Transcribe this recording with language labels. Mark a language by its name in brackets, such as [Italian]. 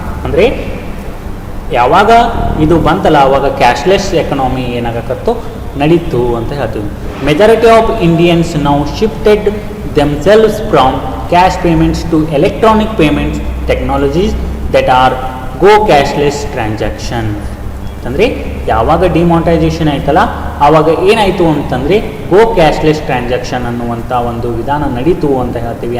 [Kannada] ಅಂದರೆ ಯಾವಾಗ ಇದು ಬಂತಲ್ಲ ಆವಾಗ ಕ್ಯಾಶ್ಲೆಸ್ ಎಕನಾಮಿ ಏನಾಗತ್ತೋ ನಡೀತು ಅಂತ ಹೇಳ್ತೀವಿ. [English] Majority of Indians now shifted themselves from cash payments to electronic payments technologies that are go cashless transaction. [Kannada] ಅಂತಂದರೆ ಯಾವಾಗ ಡಿಮಾನಿಟೈಸೇಷನ್ ಆಯ್ತಲ್ಲ ಆವಾಗ ಏನಾಯಿತು ಅಂತಂದರೆ ಗೋ ಕ್ಯಾಶ್ಲೆಸ್ ಟ್ರಾನ್ಸಾಕ್ಷನ್ ಅನ್ನುವಂಥ ಒಂದು ವಿಧಾನ ನಡೀತು ಅಂತ ಹೇಳ್ತೀವಿ.